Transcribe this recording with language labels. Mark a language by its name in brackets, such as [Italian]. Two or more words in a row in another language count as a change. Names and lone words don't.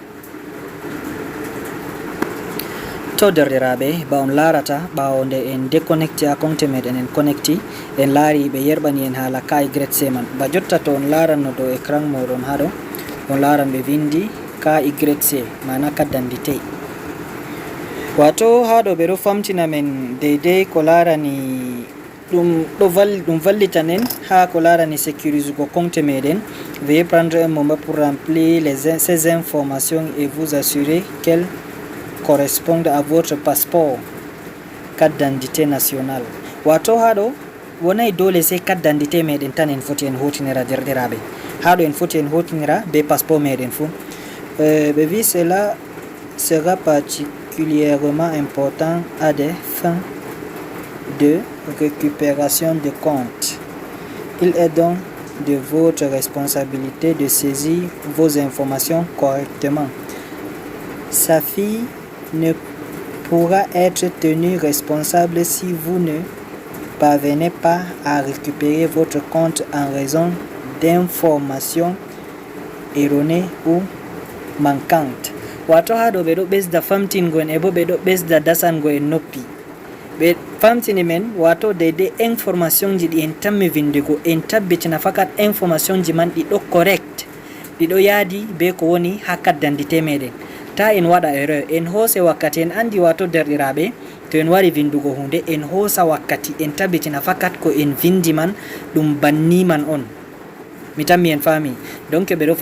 [Fula] to derɗiraɓe ba on larata ɓawo nde en déconnecté a compte meɗen en connecti en laari ɓe yerɓani en haala KYC man ba jotta to on laranno dow écran moɗon haɗo on laran ɓe vindi KYC mana [French] carte d'identité [Fula] wato haɗo ɓe ɗo famtina men deidei ko larani ɗum vallitanen ha ko larani [French] sécuriser compte [Fula] meɗen veuillez [French] prendre un moment pour remplir ces informations et vous assurer qu'elles correspondent à votre passeport carte d'identité nationale [Fula] wato haɗo wonai dole sai carte d'identité meɗen tan en foti en hutinira derɗiraɓe haɗo en foti en hutinira be passeport meɗen fu ɓe vi [French] cela sera particulièrement important à des fins de récupération de comptes. Il est donc de votre responsabilité de saisir vos informations correctement. Safi ne pourra être tenu responsable si vous ne parvenez pas à récupérer votre compte en raison d'informations erronées ou manquantes. [Fula] Wato haɗo ɓe ɗo ɓesda famtingo en e bo ɓe ɗo ɓesda dasango en noppi ɓe famtini men wato deidei information ji ɗi en tammi vindigo en tabbitina fakat information ji man ɗiɗo correct ɗiɗo yaadi be ko woni ha [French] carte d'identité [Fula] meɗen ta en waɗa erreur en hoose wakkati en andi wato derɗiraɓe to en wari vindugo hunde en hoosa wakkati en tabbitina fakat ko en vindi man ɗum banni man on mi tammi en fami donc ɓe ɗo